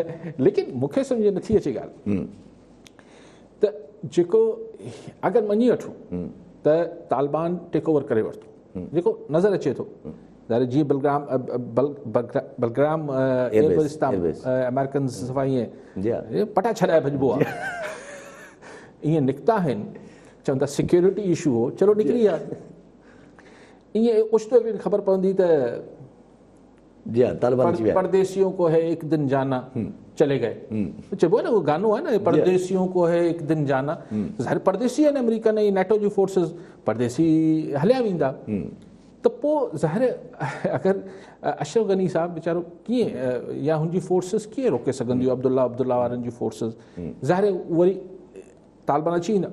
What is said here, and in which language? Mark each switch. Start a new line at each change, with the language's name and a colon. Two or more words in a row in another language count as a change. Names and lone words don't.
Sindhi: लेकिन मूंखे सम्झ नथी अचे ॻाल्हि त जेको अगरि मञी वठूं त तालिबान
English: take over
Sindhi: करे वरितो, जेको नज़र अचे थो जीअं बलग्राम एयरबेस तां अमेरिकन सफ़ा ईअं पटा छॾाए भॼिबो आहे, ईअं निकिता आहिनि, चवनि था
English: security issue
Sindhi: हो, चलो निकिरी आहे। ईअं ओचितो ख़बर पवंदी त
Urdu: پردیسیوں کو ہے ایک دن جانا چلے گئے,
Sindhi: चइबो आहे न उहो गानो आहे न,
Urdu: پردیسیوں کو ہے ایک دن جانا,
Sindhi: ज़ाहिर परदेसी आहिनि अमेरिका ऐं नेटो जी फोर्सिस, परदेसी हलिया वेंदा, त पोइ ज़ाहिर अगरि अशरफ गनी साहब वीचारो कीअं या हुनजी फोर्सिस कीअं रोके सघंदियूं, अब्दुल्ला वारनि जी फोर्सिस, ज़ाहिर वरी तालिबान अची वेंदा।